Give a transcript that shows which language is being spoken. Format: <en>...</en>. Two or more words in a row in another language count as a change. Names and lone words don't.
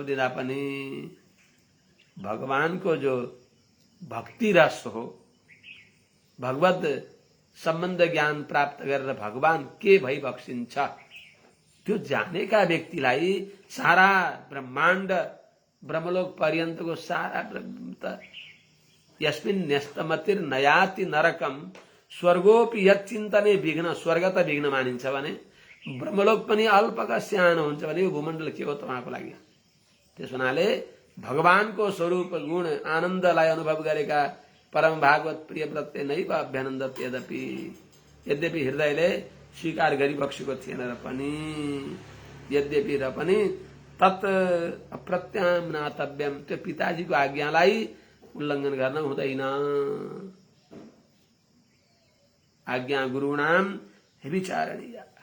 <ne>दिँदा पनि भगवानको जो भक्ति रस हो, भगवत सम्बन्ध ज्ञान प्राप्त गरेर भगवान के भई बक्सिन्छ, त्यो जानेका व्यक्तिलाई सारा ब्रह्माण्ड ब्रह्मलोक पर्यन्तको सारा</ne> <sa>यस्मिन् न्यस्तमतिर नयाति नरकम स्वर्गोपि यच्चिन्तने विघ्न,</sa> <ne>स्वर्ग त विघ्न मानिन्छ भने ब्रह्मलोक पनि अल्पका सानो हुन्छ भने यो भूमण्डल के हो तपाईँको लागि? त्यस हुनाले भगवानको स्वरूप गुण आनन्दलाई अनुभव गरेका परम भागवत प्रियव्रतले</ne> <sa>नैव अभ्यनन्दत,</sa> <ne>यद्यपि हृदयले स्वीकार गरिबक्सेको थिएन र पनि, यद्यपि र पनि</ne> <sa>तत् अप्रत्याम्नातव्यम,</sa> <ne>त्यो पिताजीको आज्ञालाई उल्लङ्घन गर्न हुँदैन।</ne> <sa>आज्ञा गुरुणाम विचारणीय।</sa>